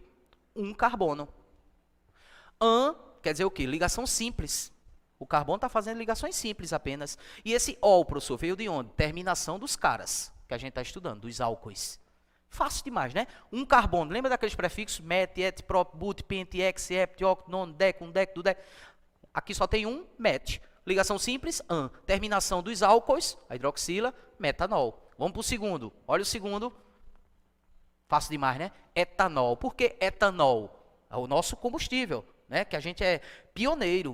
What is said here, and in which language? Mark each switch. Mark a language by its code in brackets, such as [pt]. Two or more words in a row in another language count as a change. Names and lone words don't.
[pt] Um carbono. An quer dizer o quê? Ligação simples. O carbono está fazendo ligações simples apenas. E esse ol, professor, veio de onde? Terminação dos caras, que a gente está estudando, dos álcoois. Fácil demais, né? Um carbono. Lembra daqueles prefixos? Met, et, prop, but, pent, ex, ept, oct, non, dec, undec, dudec. Aqui só tem um, met. Ligação simples, an. Terminação dos álcoois, a hidroxila, metanol. Vamos para o segundo. Olha o segundo. Fácil demais, né? Etanol. Por que etanol? É o nosso combustível, né? Que a gente é pioneiro.